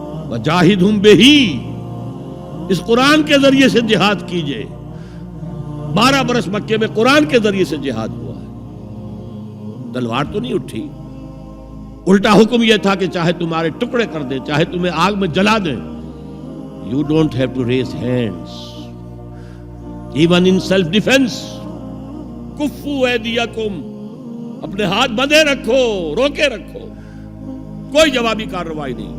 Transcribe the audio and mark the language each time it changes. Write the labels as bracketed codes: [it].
[ar] وجاہدہم بہ، [ur] اس قرآن کے ذریعے سے جہاد کیجئے. 12 برس مکے میں قرآن کے ذریعے سے جہاد ہوا ہے. تلوار تو نہیں اٹھی. الٹا حکم یہ تھا کہ چاہے تمہارے ٹکڑے کر دیں، چاہے تمہیں آگ میں جلا دیں. [en] You don't have to raise hands even in self defense. [ar] کفو ایدیکم، [ur] اپنے ہاتھ بندھے رکھو، روکے رکھو، کوئی جوابی کارروائی نہیں.